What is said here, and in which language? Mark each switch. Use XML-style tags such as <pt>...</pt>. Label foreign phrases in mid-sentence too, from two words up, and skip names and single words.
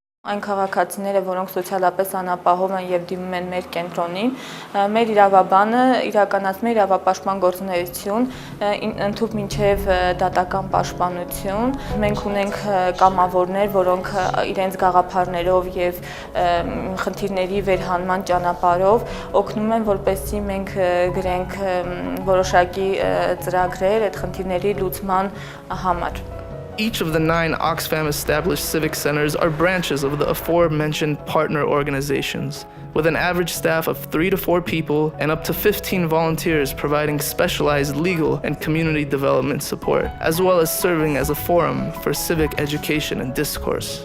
<hy>Այն քաղաքացիները, որոնք սոցիալապես անապահով են եւ դիմում են մեր կենտրոնին, մեր իրավաբանը իրականացնում է իրավապաշտպան գործունեություն, ընդհանուր մինչեւ դատական պաշտպանություն։ Մենք ունենք կամավորներ, որոնք իրենց գաղափարներով եւ խնդիրների վերհանման ճանապարհով օգնում են, որպեսզի մենք գրենք որոշակի ծրագրեր այդ խնդիրների լուծման համար։</hy> <en>Each of the 9 OXFAM established civic centers are branches of the aforementioned partner organizations, with an average staff of 3 to 4 people and up to 15 volunteers providing specialized legal and community development support, as well as serving as a forum for civic education and discourse.</en>